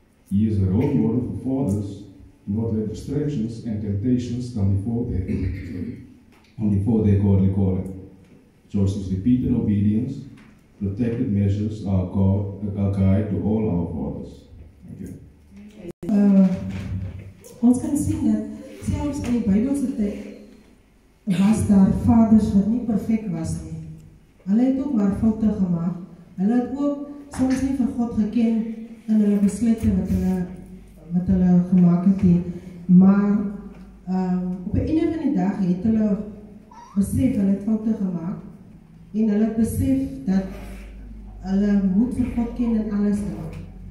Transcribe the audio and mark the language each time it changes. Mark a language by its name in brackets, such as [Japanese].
[English] He is a role model for fathers to not let distractions and temptations come before their godly calling. Joseph's repeated obedience, protected measures are a guide to all our fathers. Thank you. [Afrikaans] Ons kan sien dat selfs in die Bybelse tyd was daar vaders wat nie perfek was nie. Hulle het ook maar foute gemaak. Hulle het ook soms nie vir God geken in hulle besluite wat hulle gemaak het nie. Maar op 'n einde van die dag het hulle besef hulle het foute gemaak en hulle het besef dat hulle moet vir God ken in alles doen.